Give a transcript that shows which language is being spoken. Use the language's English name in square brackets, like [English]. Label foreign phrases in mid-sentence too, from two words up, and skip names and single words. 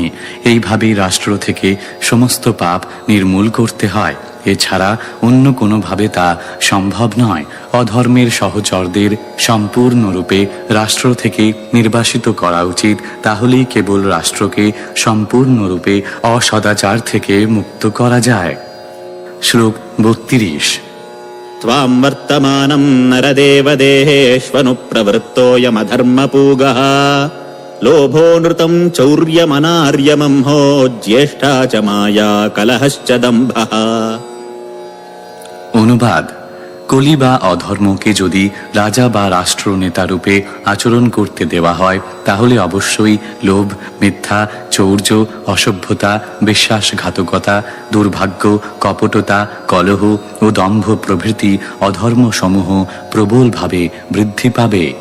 [Bangla] এইভাবেই রাষ্ট্র থেকে সমস্ত পাপ নির্মূল করতে হয়, এছাড়া অন্য কোনোভাবে তা সম্ভব নয়। অধর্মের সহচরদের সম্পূর্ণরূপে রাষ্ট্র থেকে নির্বাসিত করা উচিত, তাহলেই কেবল রাষ্ট্রকে সম্পূর্ণরূপে অসদাচার থেকে মুক্ত করা যায়। শ্লোক 32। [Sanskrit] त्वां वर्तमानं नरदेवदेहेष्वनुप्रवृत्तोऽयमधर्मपूगः लोभो नृतं चौर्यमनार्यमंहो ज्येष्ठा च माया कलहश्च दम्भः। [Bangla] অনুবাদ: কলি বা অধর্মকে যদি রাজা বা রাষ্ট্রনেতা রূপে আচরণ করতে দেওয়া হয় তাহলে অবশ্যই লোভ, মিথ্যা, চৌর্য, অসভ্যতা, বিশ্বাসঘাতকতা, দুর্ভাগ্য, কপটতা, কলহ ও দম্ভ প্রভৃতি অধর্মসমূহ প্রবলভাবে বৃদ্ধি পাবে।